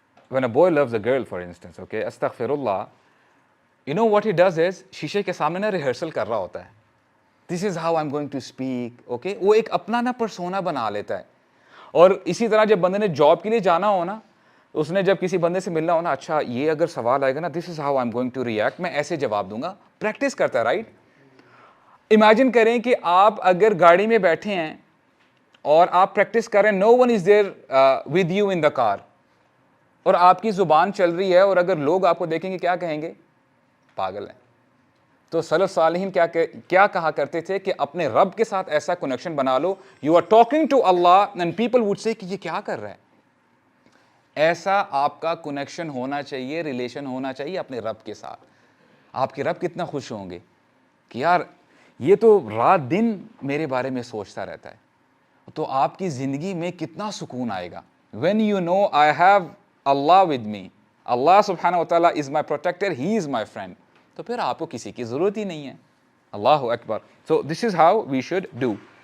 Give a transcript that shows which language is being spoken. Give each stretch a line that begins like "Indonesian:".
English: when a boy loves a girl for instance, okay, astaghfirullah, what he does is
Urdu: شیشے کے سامنے نا rehearsal کر رہا ہوتا ہے.
English: this is how I'm going to speak, okay.
Urdu: وہ ایک اپنا نا پرسونا بنا لیتا ہے. اور اسی طرح جب بندے نے جاب کے لیے جانا ہو نا، اس نے جب کسی بندے سے ملنا ہو نا، اچھا یہ اگر سوال آئے گا نا
English: this is how I'm going to react،
Urdu: میں ایسے جواب دوں گا. پریکٹس کرتا ہے، رائٹ؟ امیجن کریں کہ آپ اگر گاڑی میں بیٹھے ہیں اور آپ پریکٹس کر رہے ہیں،
English: no one is there with you in the car،
Urdu: اور آپ کی زبان چل رہی ہے، اور اگر لوگ آپ کو دیکھیں گے کیا کہیں گے؟ پاگل ہیں. تو سلف صالحین کیا کہا کرتے تھے کہ اپنے رب کے ساتھ ایسا کنیکشن بنا لو،
English: you are talking to Allah and people with سے
Urdu: کہ یہ کیا کر رہا ہے. ایسا آپ کا کنیکشن ہونا چاہیے، ریلیشن ہونا چاہیے اپنے رب کے ساتھ. آپ کے رب کتنا خوش ہوں گے کہ یار یہ تو رات دن میرے بارے میں سوچتا رہتا ہے. تو آپ کی زندگی میں کتنا سکون آئے گا.
English: when you know I have Allah with me, اللہ سبحانہ و تعالیٰ is my protector, he is my friend،
Urdu: تو پھر آپ کو کسی کی ضرورت ہی نہیں ہے.
Arabic: اللہ اکبر.
English: so this is how we should do.